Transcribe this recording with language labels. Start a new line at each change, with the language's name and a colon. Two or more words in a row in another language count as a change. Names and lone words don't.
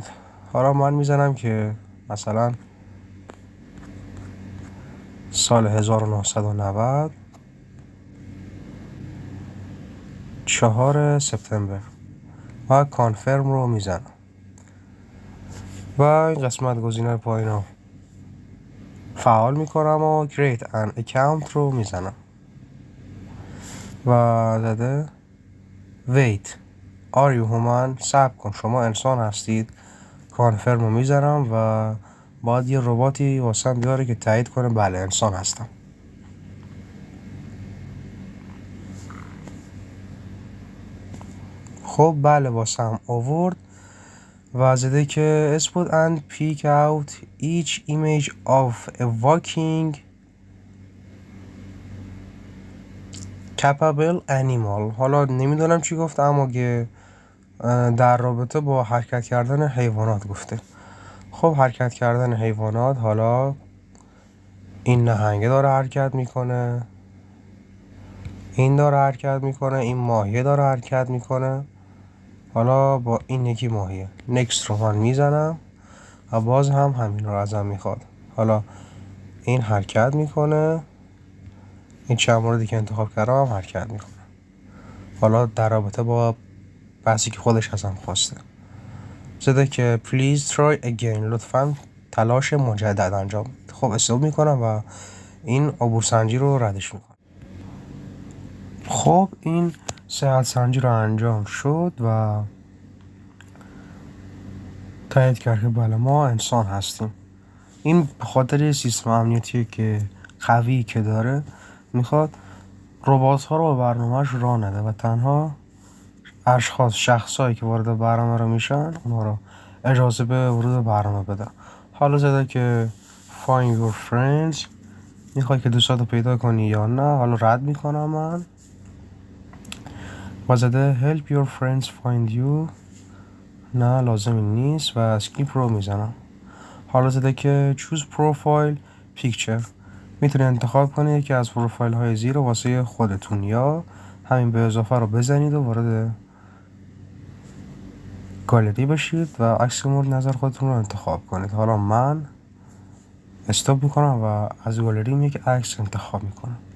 Persian: حالا من میزنم که مثلا سال 1990 4 سپتامبر و کانفرم رو میزنم و این قسمت گزینه پایین رو فعال میکنم و
English: create an account
Persian: رو میزنم و زده
English: wait are you human،
Persian: صبر کن شما انسان هستید. کانفرم رو میزنم و باید یه رباتی واسم بیاره که تایید کنه بله انسان هستم. خب بله واسم آورد و زده که
English: spot and pick out each image of a walking capable animal.
Persian: حالا نمیدونم چی گفته، اما که در رابطه با حرکت کردن حیوانات گفته. خب حرکت کردن حیوانات، حالا این نهنگه داره حرکت میکنه، این داره حرکت میکنه، این ماهیه داره حرکت میکنه حالا با این یکی ماهیه. نکست رو من میزنم و باز هم همین رو ازم میخواد. حالا این حرکت میکنه، این چند موردی که انتخاب کردم هم حرکت میکنه. حالا در رابطه با بحثی که خودش ازم خواسته زده که
English: please try again،
Persian: لطفا تلاش مجدد انجام. خب استوب میکنم و این عبور سنجی رو ردش میکنم. خب این صحت سنجی رو انجام شد و تایید کرد که بله ما انسان هستیم. این به خاطر سیستم امنیتی که قوی که داره میخواد ربات ها رو به برنامهش راه نده و تنها اشخاص شخصایی که وارد برنامه رو میشن اونها رو اجازه به ورود به برنامه بده. حالا زده که
English: find your friends،
Persian: میخوای که دوستاتو پیدا کنی یا نه. حالا رد میکنم من و زده
English: help your friends find you،
Persian: نه لازمی نیست و اسکیپ رو میزنم. حالا زده که
English: choose profile picture،
Persian: میتونی انتخاب کنید که از پروفایل های زیر واسه خودتون یا همین به اضافه رو بزنید و وارد گالری بشید و عکس مورد نظر خودتون رو انتخاب کنید. حالا من استاپ میکنم و از گالریم یک عکس انتخاب میکنم.